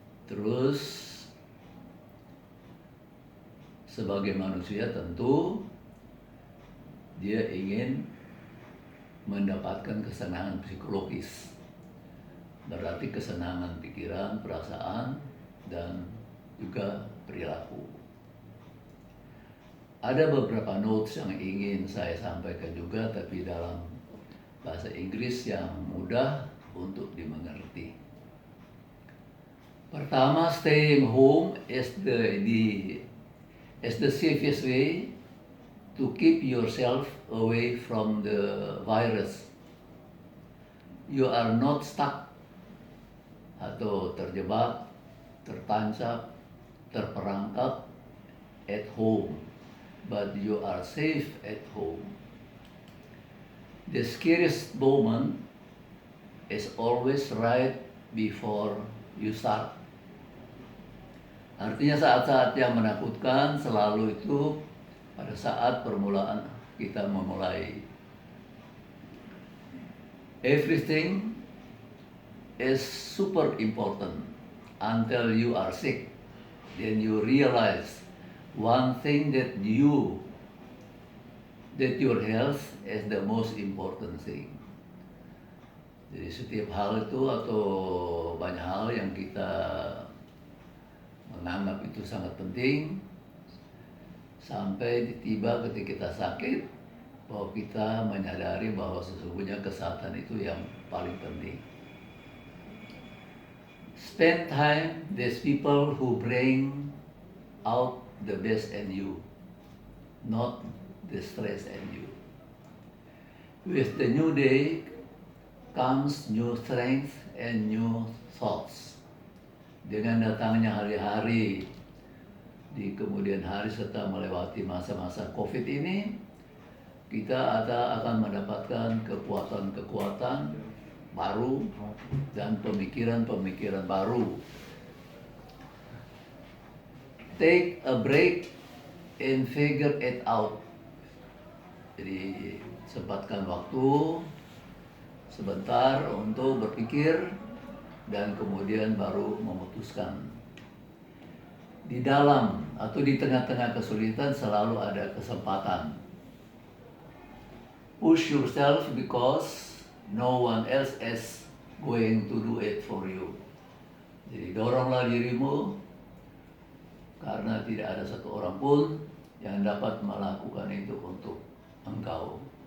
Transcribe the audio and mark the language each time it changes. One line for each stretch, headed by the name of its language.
Indonesian: Terus sebagai manusia tentu dia ingin mendapatkan kesenangan psikologis, berarti kesenangan pikiran, perasaan, dan juga perilaku. Ada beberapa notes yang ingin saya sampaikan juga, tapi dalam bahasa Inggris yang mudah untuk dimengerti. Pertama,
English: staying home is the safest way to keep yourself away from the virus. You are not stuck
Indonesian: atau terjebak, tertancap, terperangkap
English: at home, but you are safe at home. The scariest moment is always right before you start.
Indonesian: Artinya saat-saat yang menakutkan selalu itu pada saat permulaan kita memulai.
English: Everything is super important until you are sick. Then you realize one thing that your health is the most important thing.
Indonesian: Jadi setiap hal itu atau banyak hal hal yang kita menganggap itu sangat penting sampai tiba ketika kita sakit bahwa kita menyadari bahwa sesungguhnya kesehatan itu yang paling penting.
English: Spend time with people who bring out the best in you, not the stress in you. With the new day comes new strength and new thoughts.
Indonesian: Dengan datangnya hari-hari di kemudian hari setelah melewati masa-masa COVID ini, kita akan mendapatkan kekuatan-kekuatan baru dan pemikiran-pemikiran baru.
English: Take a break and figure it out.
Indonesian: Jadi sempatkan waktu sebentar untuk berpikir dan kemudian baru memutuskan. Di dalam atau di tengah-tengah kesulitan selalu ada kesempatan.
English: Push yourself because no one else is going to do it for you.
Indonesian: Jadi doronglah dirimu karena tidak ada satu orang pun yang dapat melakukan itu untuk engkau.